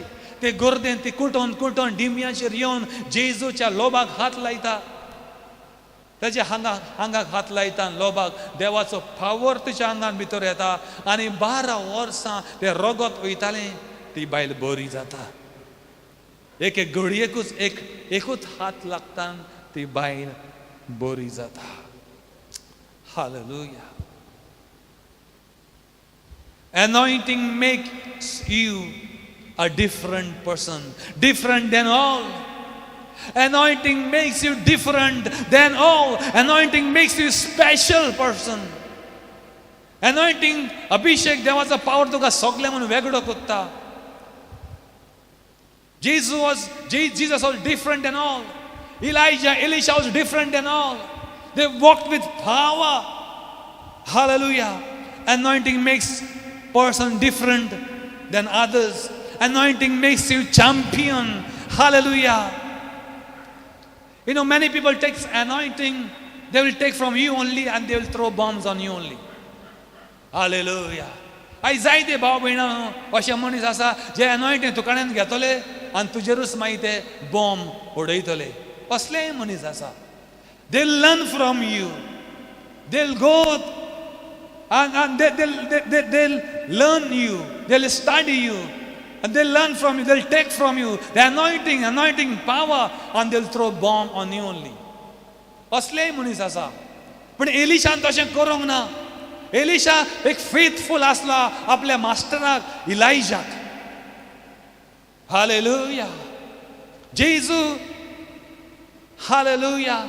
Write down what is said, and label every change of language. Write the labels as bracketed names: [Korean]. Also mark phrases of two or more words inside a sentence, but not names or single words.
[Konkani] ते गर्देन ती कुटोन डिंबयाचेर येवन जेजूच्या लोबाक हात लायता, ताच्या हांगाक हात लायता लोबाक देवाचो पावर तिच्या आंगान भितर येता आनी 12 वर्सां ते रगत वयतालें. ती बायल बरी जाता. एक घडयेकूच एकूच हात लागता, ती बायल बरी जाता. हालेलुया. [English] Anointing makes you a different person, different than all. Anointing makes you different than all. Anointing makes you a special person. Anointing, [Konkani] अभिषेक देवाचा पावर तुका सगळे म्हणून वेगळो करता. [English] Jesus was different than all. Elisha was different than all. They walked with power. Hallelujah. Anointing makes person different than others. Anointing makes you champion. Hallelujah. You know, many people take anointing, they will take from you only and they will throw bombs on you only. Hallelujah. [Konkani] आयज जायते भाव भयणां अशे मनीस आसा जे एनॉयंटींग तुकाड्यान घेतले आनी तुजेरूच मागीर ते बॉम्ब उडयतले. असलेय मनीस आसा. [English] They learn from you. They'll go and they'll learn you. They'll study you. And they'll learn from you. They'll take from you the anointing power, and they'll throw bomb on you only. [Konkani] असलेय मनीस आसा. पण एलिशान तशें करूंक ना. एलिशा एक फेथफुल आसला आपल्या मास्टराक इलायजाक. हालेलुया. जेजू. हालेलुया.